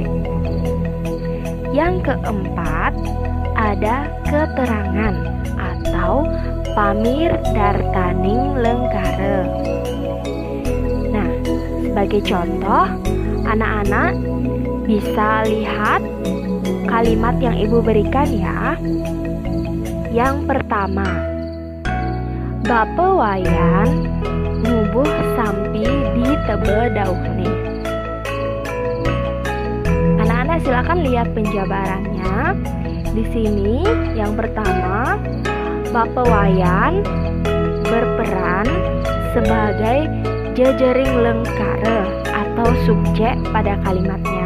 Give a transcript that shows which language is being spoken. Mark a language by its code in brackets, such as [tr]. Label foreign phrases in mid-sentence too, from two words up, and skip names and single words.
[id] Yang keempat, ada keterangan atau [ban] pamir dartaning lengkara. [id] Nah, sebagai contoh, anak-anak bisa lihat kalimat yang Ibu berikan ya. Yang pertama, [ban] Bape wayan ngubuh sampi di tebe dauhne. [id] Anak-anak silakan lihat penjabarannya. Di sini yang pertama, Bape wayan berperan sebagai [ban] jejering lengkara [id] atau subjek pada kalimatnya.